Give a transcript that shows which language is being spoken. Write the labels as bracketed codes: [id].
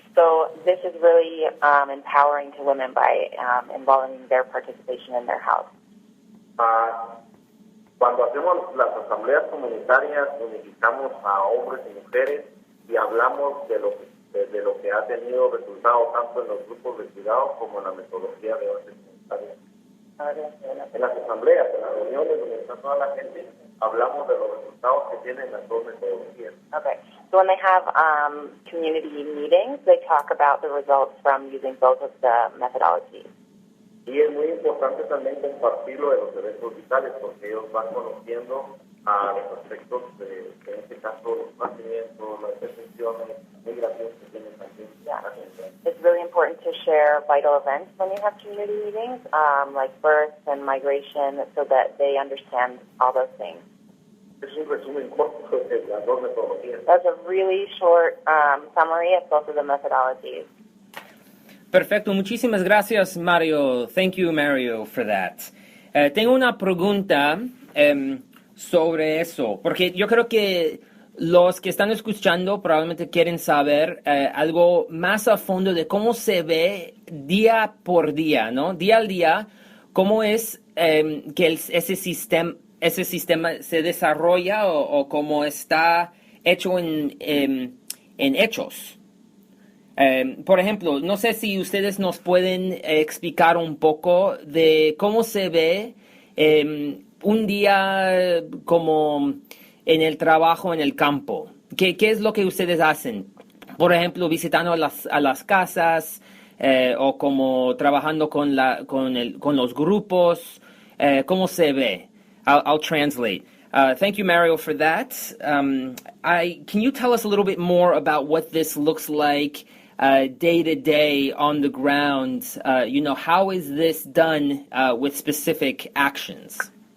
[en] So this is really empowering to women by involving their participation in their health. [es] Cuando hacemos las asambleas comunitarias, unificamos a hombres y mujeres y hablamos de lo que ha tenido resultado tanto en los grupos de cuidado como en la metodología de base comunitaria. En las asambleas, en las reuniones donde está toda la gente, hablamos de los resultados que tienen las dos metodologías. [en] Okay. So when they have community meetings, they talk about the results from using both of the methodologies. [es] Y es muy importante también compartirlo de los eventos vitales, porque ellos van conociendo a los aspectos de, en este caso, los nacimientos, las detenciones, migraciones que tienen también. [en] Yeah. It's really important to share vital events when you have community meetings, like birth and migration, so that they understand all those things. [es] Es un resumen corto de las dos metodologías. [en] That's a really short summary of both of the methodologies. [es] Perfecto, muchísimas gracias, Mario. [en] Thank you, Mario, for that. [es] Tengo una pregunta sobre eso, porque yo creo que los que están escuchando probablemente quieren saber algo más a fondo de cómo se ve día por día, ¿no? Día al día, cómo es que ese sistema se desarrolla o cómo está hecho en hechos. Por ejemplo, no sé si ustedes nos pueden explicar un poco de cómo se ve un día como en el trabajo en el campo. ¿Qué es lo que ustedes hacen? Por ejemplo, visitando a las casas o como trabajando con los grupos. ¿Cómo se ve? [en] I'll translate. Thank you, Mario, for that. Can you tell us a little bit more about what this looks like day to day on the ground? How is this done with specific actions?